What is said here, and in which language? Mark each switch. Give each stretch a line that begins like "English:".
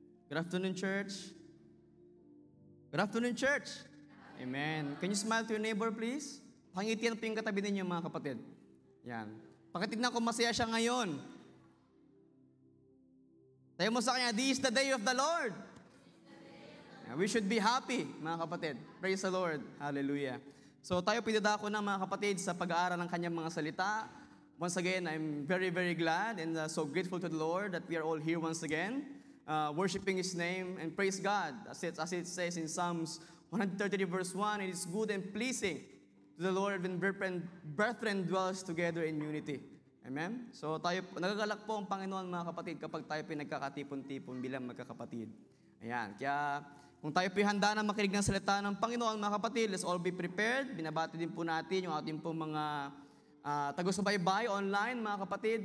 English: Good afternoon, church. Good afternoon, church. Amen. Can you smile to your neighbor, please?
Filipino: Pangitian po yung katabi ninyo, mga kapatid. Yan. Pakitignan ko masaya siya ngayon. Tayo mo sa kanya,
English: this is the day of the Lord. Yeah, we should be happy,
Filipino: mga kapatid.
English: Praise the Lord. Hallelujah.
Filipino: So tayo pinadako na, mga kapatid, sa pag-aaral ng kanyang mga salita.
English: Once again, I'm very, very glad and so grateful to the Lord that we are all here once again, worshiping His name, and praise God. As it says in Psalms 133 verse 1, it is good and pleasing to the Lord when brethren dwells together in unity. Amen?
Filipino: So tayo, nagagalak po ang Panginoon, mga kapatid, kapag tayo pinagkakatipon-tipon bilang magkakapatid. Ayan, kaya kung tayo po'y handa na makinig ng salita ng Panginoon, mga kapatid,
English: let's all be prepared.
Filipino: Binabati din po natin yung ating pong mga tago-subaybay online, mga kapatid.